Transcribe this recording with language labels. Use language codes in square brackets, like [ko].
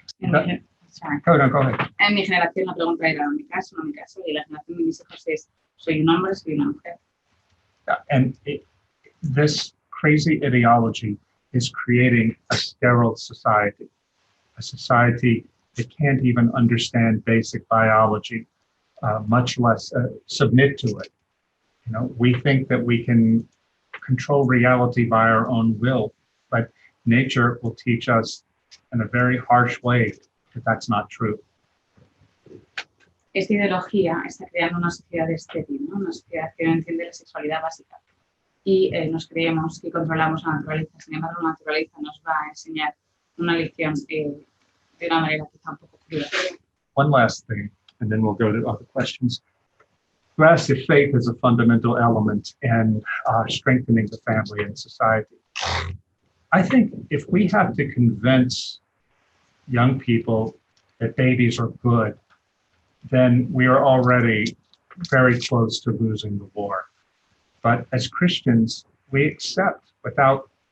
[en] Go ahead. [es] En mi generación la pregunta era, ¿mi caso o no mi caso? Y la generación de mis hijos es, ¿soy un hombre o soy una mujer? [en] And this crazy ideology is creating a sterile society, a society that can't even understand basic biology, much less submit to it. You know, we think that we can control reality by our own will, but nature will teach us in a very harsh way that that's not true. [es] Esta ideología está creando una sociedad estéril, ¿no? Una sociedad que no entiende la sexualidad básica. Y nos creemos que controlamos la naturaleza. Sin embargo, la naturaleza nos va a enseñar una lección de una manera quizá un poco cruda. [en] One last thing, and then we'll go to other questions. You asked if faith is a fundamental element in strengthening the family and society. I think if we have to convince young people that babies are good, then we are already very close to losing the war. But as Christians, we accept without